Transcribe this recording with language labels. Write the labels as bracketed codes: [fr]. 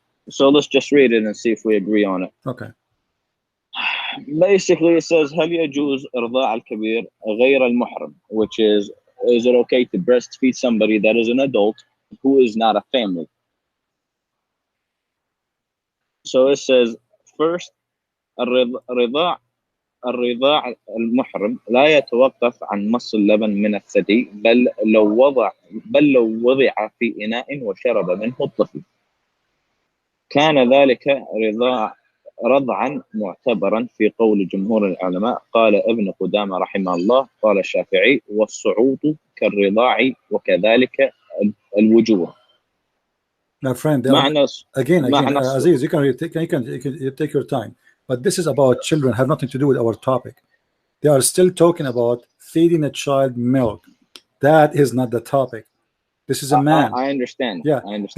[en] So let's just read it and see if we agree on it. Okay. Basically, it says, هل يجوز إرضاع الكبير غير المحرم, which is it okay to breastfeed somebody that is an adult who is not a family? So it says, first, [ar] الرضاع المحرم لا يتوقف عن مص اللبن من الثدي بل لو وضع في إناء وشرب منه الطفل كان ذلك رضعا معتبرا في قول جمهور العلماء. قال ابن قدامة رحمه الله قال الشافعي والصعود كالرضاع وكذلك الوجوه. [en] My friend, again, Aziz, you can take your time, but this is about children, have nothing to do with our topic. They are still talking about feeding a child milk. That is not the topic. This is a man. I understand. Yeah, I understand.